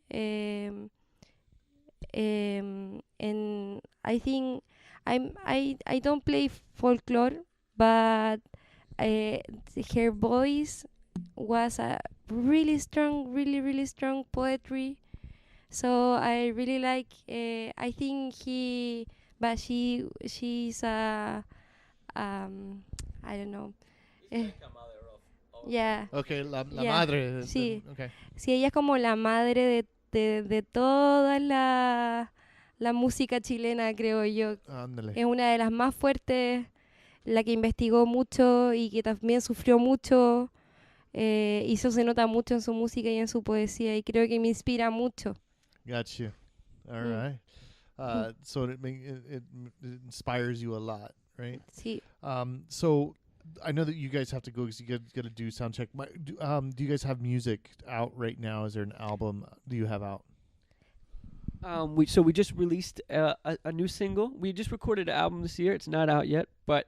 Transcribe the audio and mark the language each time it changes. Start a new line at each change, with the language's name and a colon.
English: And I think I don't play folklore, but her voice was a really strong, really strong poetry. So I really like. I think she's a I don't know. Yeah. Okay. La Yeah.
Spanish: madre. Sí.
English: Okay.
Spanish: Sí, ella es como la madre de toda la música chilena, creo yo. Ándale. Es una de las más fuertes, la que investigó mucho y que también sufrió mucho. Y eso se nota mucho en su música y en su poesía, y creo que me inspira mucho.
English: Got you. All right. So it inspires you a lot, right?
Spanish: Sí.
English: So I know that you guys have to go because you got to do sound check. Do you guys have music out right now? Is there an album? Do you have out? We just released a new single. We just recorded an album this year. It's not out yet, but